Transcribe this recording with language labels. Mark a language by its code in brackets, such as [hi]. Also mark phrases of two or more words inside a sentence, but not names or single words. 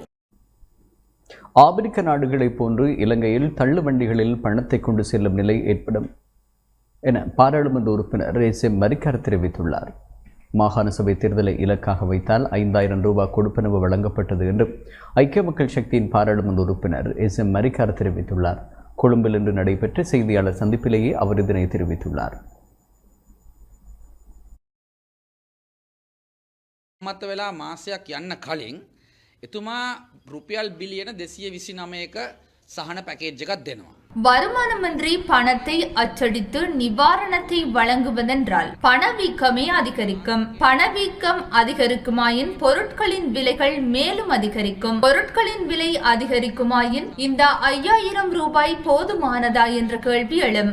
[ta] ஆப்பிரிக்க நாடுகளைப் போன்று இலங்கையில் தள்ளுவண்டிகளில் பணத்தை கொண்டு செல்லும் நிலை ஏற்படும் என பாராளுமன்ற உறுப்பினர் எஸ்.எம். மரிக்கார் தெரிவித்துள்ளார். மாகாண சபை தேர்தலை இலக்காக வைத்தால் 5000 ரூபாய் கொடுப்பனவு வழங்கப்பட்டது என்று ஐக்கிய மக்கள் சக்தியின் பாராளுமன்ற உறுப்பினர் எஸ்.எம். மரிக்கார் தெரிவித்துள்ளார். கொழும்பில் இன்று நடைபெற்ற செய்தியாளர் சந்திப்பிலேயே அவர் இதனை தெரிவித்துள்ளார். [si] මත වෙලා මාසයක් යන්න කලින් එතුමා රුපියල් බිලියන 229ක සහන පැකේජ් එකක් දෙනවා. [ta] வருமானமின்றி பணத்தை அச்சடித்து நிவாரணத்தை வழங்குவதென்றால் பணவீக்கமே அதிகரிக்கும். பணவீக்கம் அதிகரிக்குமாயின் பொருட்களின் விலைகள் மேலும் அதிகரிக்கும். பொருட்களின் விலை அதிகரிக்குமாயின் இந்த 5000 ரூபாய் போதுமானதா என்ற கேள்வி எழும்.